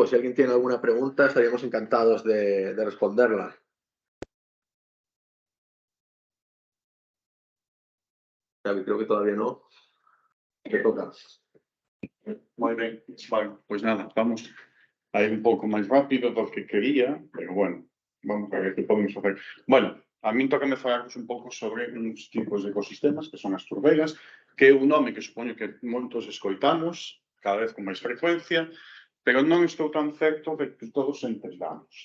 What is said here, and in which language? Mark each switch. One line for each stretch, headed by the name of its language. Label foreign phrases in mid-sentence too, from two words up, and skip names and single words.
Spanish: Si alguien tiene alguna pregunta, estaríamos encantados de responderla. Creo que todavía no. ¿Qué toca? Muy bien, bueno, pues nada, vamos a ir
Galician: un pouco máis rápido do que quería,
Spanish: pero bueno, vamos a ver que
Galician: podemos facer. Bueno, a min toca me falarvos un pouco sobre uns tipos de ecosistemas que son as turberas, que é un nome que supoño que moitos escoitamos cada vez con máis frecuencia, pero non estou tan certo de que todos entendamos.